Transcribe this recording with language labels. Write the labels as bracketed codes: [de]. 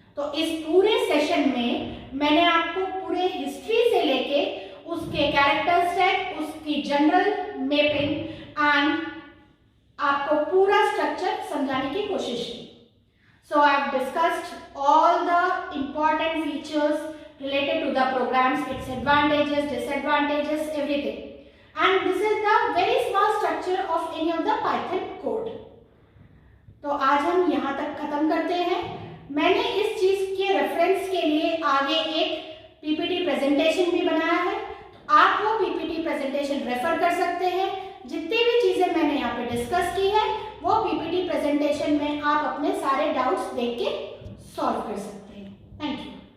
[hi] तो इस पूरे सेशन में मैंने आपको पूरे हिस्ट्री से लेके उसके कैरेक्टर सेट, उसकी जनरल मैपिंग एंड आपको पूरा स्ट्रक्चर समझाने की कोशिश की। [en] So I have discussed all the important features related to the programs, its advantages, disadvantages, everything. And this is the very small structure of any of the Python code. [hi] तो आज हम यहाँ तक खत्म करते हैं। मैंने इस चीज के रेफरेंस के लिए आगे एक पीपीटी प्रेजेंटेशन भी बनाया है, तो आप वो पीपीटी प्रेजेंटेशन रेफर कर सकते हैं। जितनी भी चीजें मैंने यहाँ पे डिस्कस की है वो पीपीटी प्रेजेंटेशन में आप अपने सारे डाउट्स देख के सॉल्व कर सकते हैं। Thank you.